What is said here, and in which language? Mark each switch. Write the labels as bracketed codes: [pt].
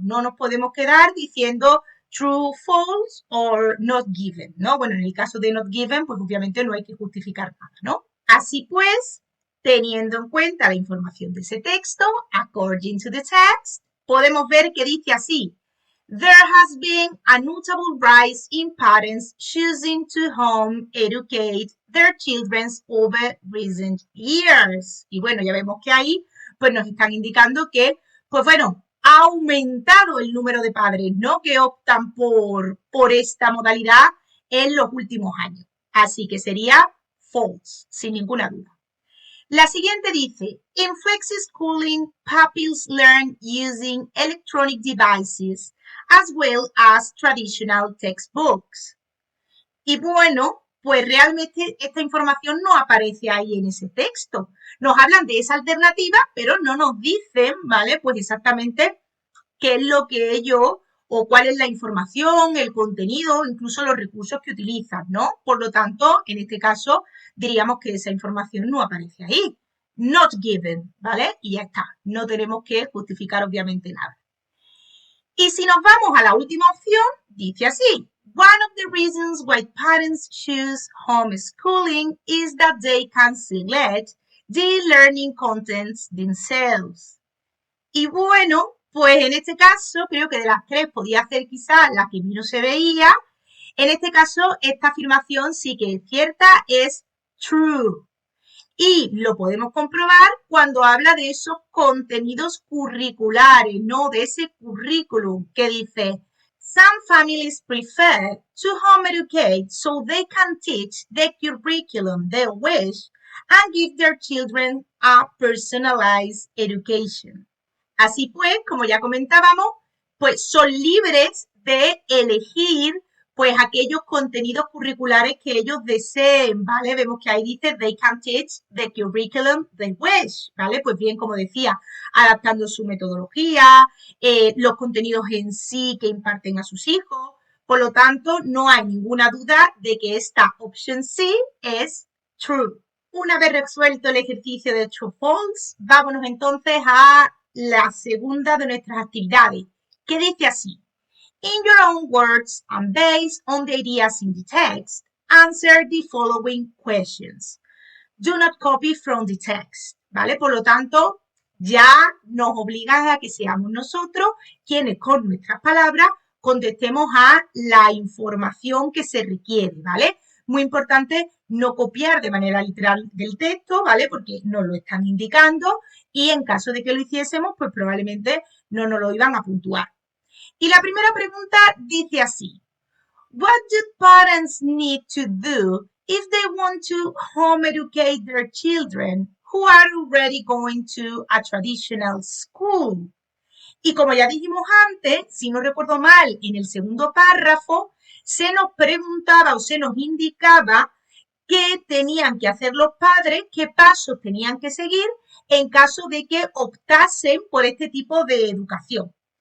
[es] No nos podemos quedar diciendo [en] true, false or not given, [es] ¿no? Bueno, en el caso de not given, pues obviamente no hay que justificar nada, ¿no? Así pues, teniendo en cuenta la información de ese texto, [en] according to the text, [es] podemos ver que dice así: [en] There has been a notable rise in parents choosing to home educate their children over recent years. [es] Y bueno, ya vemos que ahí pues nos están indicando que, pues bueno, ha aumentado el número de padres, ¿no? Que optan por esta modalidad en los últimos años. Así que sería false, sin ninguna duda. La siguiente dice, [en] in flexi schooling, pupils learn using electronic devices as well as traditional textbooks. [es] Y bueno, pues realmente esta información no aparece ahí en ese texto. Nos hablan de esa alternativa, pero no nos dicen, ¿vale? Pues exactamente qué es lo que ellos o cuál es la información, el contenido, incluso los recursos que utilizan, ¿no? Por lo tanto, en este caso, diríamos que esa información no aparece ahí. [en] Not given, [es] ¿vale? Y ya está. No tenemos que justificar obviamente nada. Y si nos vamos a la última opción, dice así. [en] One of the reasons why parents choose homeschooling is that they can select the learning contents themselves. [es] Y bueno, pues en este caso, creo que de las tres podía ser quizás la que menos se veía. En este caso, esta afirmación sí que es cierta, es true. Y lo podemos comprobar cuando habla de esos contenidos curriculares, ¿no? De ese currículum que dice, [en] some families prefer to home educate so they can teach the curriculum they wish and give their children a personalized education. [es] Así pues, como ya comentábamos, pues son libres de elegir pues aquellos contenidos curriculares que ellos deseen, ¿vale? Vemos que ahí dice [en] they can teach the curriculum they wish, [es] ¿vale? Pues bien, como decía, adaptando su metodología, los contenidos en sí que imparten a sus hijos. Por lo tanto, no hay ninguna duda de que esta opción C es true. Una vez resuelto el ejercicio de true false, vámonos entonces a la segunda de nuestras actividades, que dice así. [en] In your own words and based on the ideas in the text, answer the following questions. Do not copy from the text, [es] ¿vale? Por lo tanto, ya nos obligan a que seamos nosotros quienes con nuestras palabras contestemos a la información que se requiere, ¿vale? Muy importante no copiar de manera literal del texto, ¿vale? Porque nos lo están indicando y en caso de que lo hiciésemos, pues probablemente no nos lo iban a puntuar. Y la primera pregunta dice así. [en] What do parents need to do if they want to home educate their children who are already going to a traditional school? [es] Y como ya dijimos antes, si no recuerdo mal, en el segundo párrafo se nos preguntaba o se nos indicaba qué tenían que hacer los padres, qué pasos tenían que seguir en caso de que optasen por este tipo de educación.